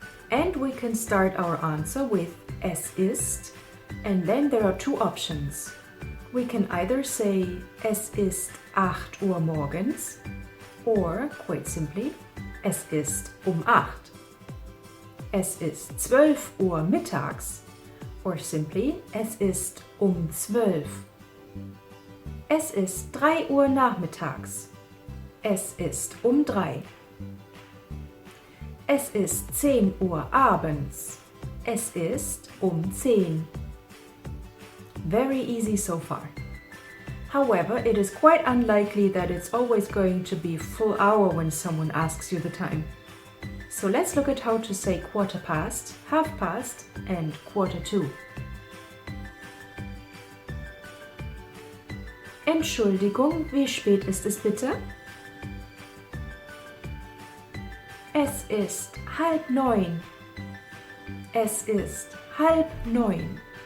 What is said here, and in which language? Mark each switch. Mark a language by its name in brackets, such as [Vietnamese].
[English] And we can start our answer with [German] es ist, [English] and then there are two options. We can either say [German] es ist 8 Uhr morgens, [English] or, quite simply, [German] es ist 8. Es ist 12 Uhr mittags, [English] or simply, [German] es ist 12. Es ist 3 Uhr nachmittags. Es ist 3. Es ist 10 Uhr abends. Es ist 10. [English] Very easy so far. However, it is quite unlikely that it's always going to be full hour when someone asks you the time. So let's look at how to say quarter past, half past, and quarter to. [German] Entschuldigung, wie spät ist es bitte? Es ist 8:30. Es ist 8:30.